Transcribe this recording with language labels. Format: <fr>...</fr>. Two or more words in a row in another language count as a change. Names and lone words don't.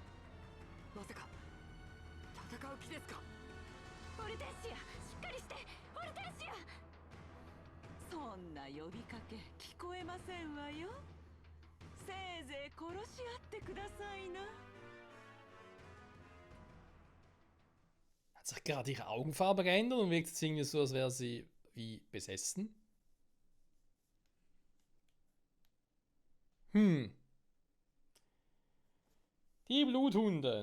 <ja>まさか戦う気ですか？オルテンシア、しっかりして。オルテンシア。そんな呼びかけ聞こえませんわよ。せいぜい殺し合ってくださいな。</ja> <de>Hat sich gerade ihre Augenfarbe geändert und wirkt es irgendwie so, als wäre sie wie besessen? Die Bluthunde.</de>